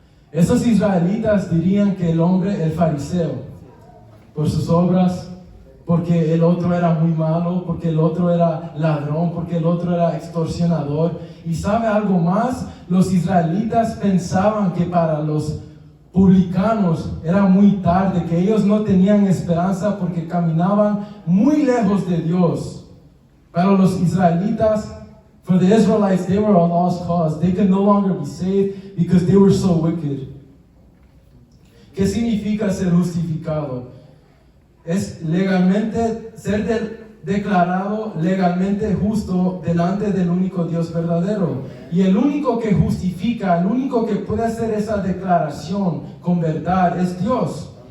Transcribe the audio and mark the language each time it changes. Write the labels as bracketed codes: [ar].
[es] Esos israelitas dirían que el fariseo, por sus obras, porque el otro era muy malo, porque el otro era ladrón, porque el otro era extorsionador. Y sabe algo más, los israelitas pensaban que para los publicanos era muy tarde, que ellos no tenían esperanza porque caminaban muy lejos de Dios. Para los israelitas, [en] for the Israelites, they were a lost cause. They could no longer be saved because they were so wicked. [es] ¿Qué significa ser justificado? Es legalmente ser declarado legalmente justo delante del único Dios verdadero. Y el único que justifica, el único que puede hacer esa declaración con verdad es Dios.